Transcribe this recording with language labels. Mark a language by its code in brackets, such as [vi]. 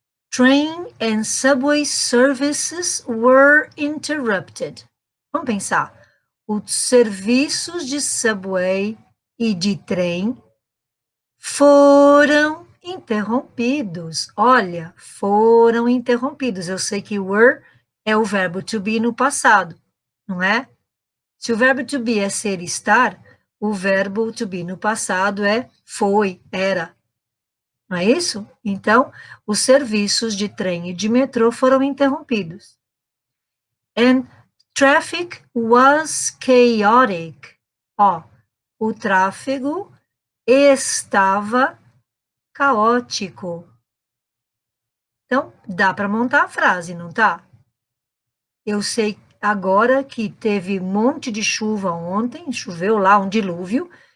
[en] Train and subway services were interrupted. [pt] Vamos pensar. Os serviços de subway e de trem foram interrompidos. Olha, foram interrompidos. Eu sei que were é o verbo to be no passado, não é? Se o verbo to be é ser e estar, o verbo to be no passado é foi, era. Não é isso? Então, os serviços de trem e de metrô foram interrompidos. [en] And traffic was chaotic. [pt] Ó, o tráfego estava caótico. Então, dá para montar a frase, não tá? Eu sei agora que teve um monte de chuva ontem, choveu lá um dilúvio,